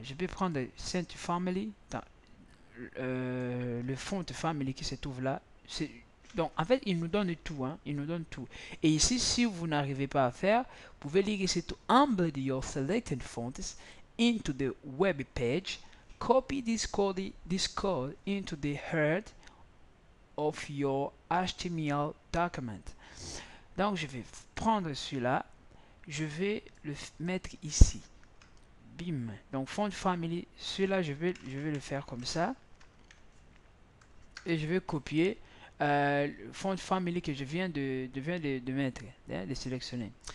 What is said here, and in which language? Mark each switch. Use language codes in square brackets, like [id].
[fr] Je peux prendre Century Family, le font Family qui se trouve là. Donc en fait, il nous donne tout, hein? Il nous donne tout. Et ici, si vous n'arrivez pas à faire, vous pouvez lire ici [en] to embed your selected fonts into the web page. Copy this code into the head of your HTML document. [fr] Donc je vais prendre celui-là, je vais le mettre ici. Bim. Donc font family, celui-là je vais le faire comme ça. Et je vais copier font family que je viens de mettre, de sélectionner.